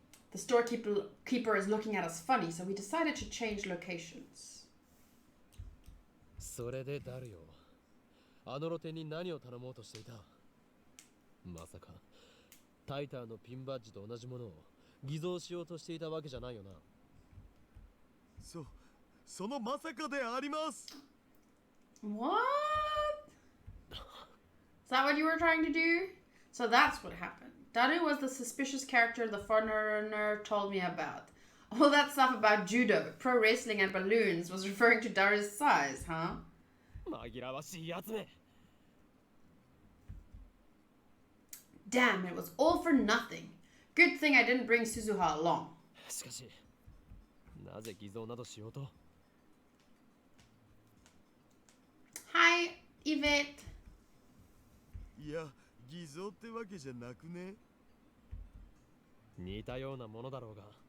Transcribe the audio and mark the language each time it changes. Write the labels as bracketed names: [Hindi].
[English] The storekeeper is looking at us funny, so we decided to change locations. [Japanese] それでダルよ。あの露店に何を頼もうとしていた？まさかタイターのピンバッジと同じものを偽造しようとしていたわけじゃないよな。そのまさかであります。 [English] What? Is that what you were trying to do? So that's what happened. Daru was the suspicious character the foreigner told me about. All that stuff about judo, pro wrestling and balloons was referring to Daru's size, huh? [Japanese] 紛らわしいやつめ。 [English] Damn, it was all for nothing. Good thing I didn't bring Suzuha along. [Japanese] しかし、なぜ偽造などしようと。 [English] Hi, Yvette. [Japanese] いや、偽造ってわけじゃなくね。似たようなものだろうが。